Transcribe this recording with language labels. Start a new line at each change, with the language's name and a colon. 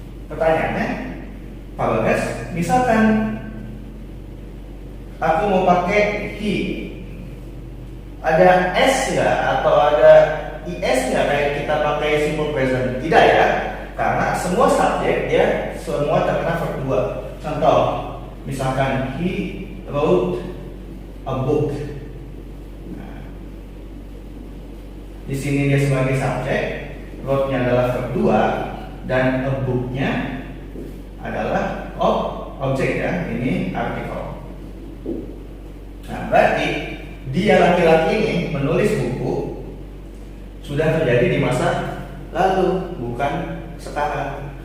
Indonesian: Pertanyaannya, Pak Bagas, misalkan aku mau pakai he, ada s nggak atau ada is nggak kayak kita pakai simple present? Tidak ya, karena semua subjek dia semua terkena verb 2. Contoh, misalkan
English: he wrote a book.
Indonesian: Nah, di sini dia sebagai subjek, wrote-nya adalah verb 2 dan a book-nya adalah objek ya, ini artikel. Nah, berarti dia laki-laki ini menulis buku sudah terjadi di masa lalu, bukan sekarang.